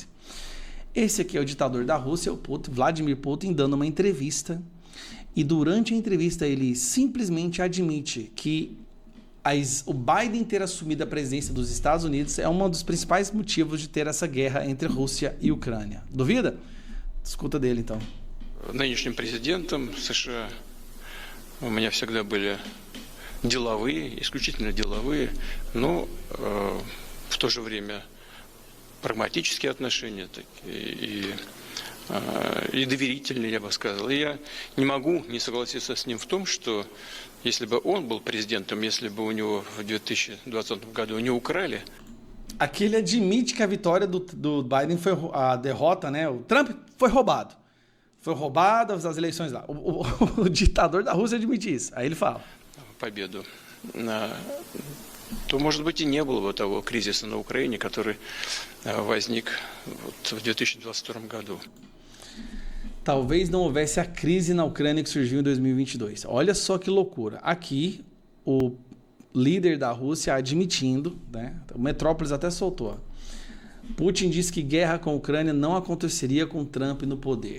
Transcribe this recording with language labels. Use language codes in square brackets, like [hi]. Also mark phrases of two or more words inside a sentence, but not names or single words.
[pt] Esse aqui é o ditador da Rússia, o Vladimir Putin, dando uma entrevista. E durante a entrevista ele simplesmente admite que o Biden ter assumido a presidência dos Estados Unidos é um dos principais motivos de ter essa guerra entre Rússia e Ucrânia. Duvida? Escuta dele, então. [ru] Нынешним президентом США у меня всегда были деловые, исключительно деловые, но в то же время прагматические отношения и доверительные, я бы сказал. И я не могу не согласиться с ним в том, что если бы он был президентом, если бы у него в 2020 году не украли. [pt] Aqui ele admite que a vitória do Biden foi a derrota, né? O Trump foi roubado. Foi roubado as eleições lá. O ditador da Rússia admite isso. Aí ele fala. [ru] Победу. То, может быть, и не было бы того кризиса на Украине, который возник в 2022 году. [pt] Talvez não houvesse a crise na Ucrânia que surgiu em 2022. Olha só que loucura. Aqui, o líder da Rússia admitindo, né? O Metrópolis até soltou. Putin disse que guerra com a Ucrânia não aconteceria com Trump no poder.